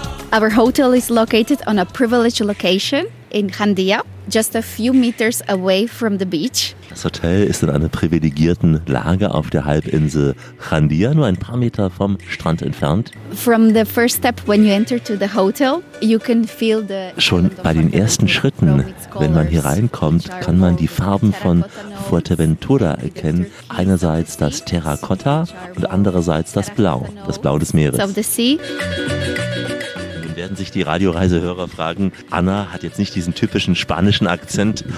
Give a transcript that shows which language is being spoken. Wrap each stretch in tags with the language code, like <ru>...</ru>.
<en>Our hotel is located on a privileged location in Randia, just a few meters away from the beach.</en> <de>Das Hotel ist in einer privilegierten Lage auf der Halbinsel Randia, nur ein paar Meter vom Strand entfernt.</de> <en>From the first step when you enter to the hotel, you can feel the</en> <de>schon bei den ersten Schritten, wenn man hier reinkommt, kann man die Farben von Fuerteventura erkennen. Einerseits das Terracotta und andererseits das Blau des Meeres.</de> <en>Of the sea.</en> <de>Werden sich die Radioreisehörer fragen, Anna hat jetzt nicht diesen typischen spanischen Akzent.</de>